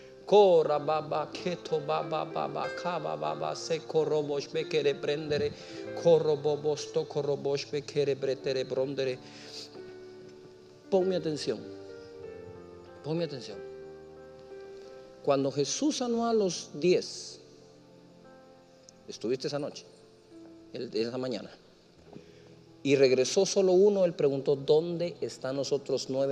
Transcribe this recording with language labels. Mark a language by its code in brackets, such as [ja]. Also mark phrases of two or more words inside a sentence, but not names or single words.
[es] Cora baba keto baba baba kaba baba se korobosh bekere prendere korobobosto korobosh bekere bretere brondere. Ponme atención. Ponme atención. Cuando Jesús sanó a los 10, estuviste esa noche, esa mañana, y regresó solo uno, él preguntó: ¿dónde están los otros 9?